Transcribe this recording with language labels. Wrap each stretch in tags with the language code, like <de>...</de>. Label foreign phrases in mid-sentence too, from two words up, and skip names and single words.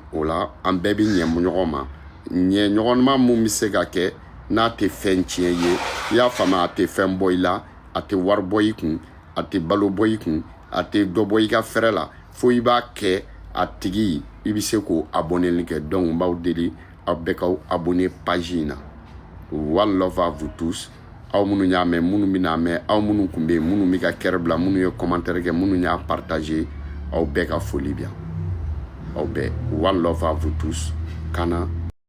<bm>o la an bɛɛ bɛ ɲɛ ɲɔgɔn ma ɲɛ ɲɔgɔnma mun bɛ se ka kɛ n'a tɛ fɛn tiɲɛ ye i y'a faamu a tɛ fɛn bɔ i la a tɛ wari bɔ i kun a tɛ balo bɔ i kun a tɛ dɔ bɔ i ka fɛrɛ la fo i b'a kɛ a tigi i bɛ se k'o abonné kɛ donc n b'aw deli aw bɛɛ ka abonné page in na</bm> <en>one love</en> <fr>à vous tous</fr> <bm>aw minnu y'a mɛn minnu bɛna mɛn aw minnu kun bɛ yen minnu bɛ ka kɛrɛ bila minnu ye commentaire kɛ minnu y'a partagé aw bɛɛ ka foli bi yan aw bɛɛ</bm> <en>one love</en> <fr>à vous tous</fr> <bm>kana</bm>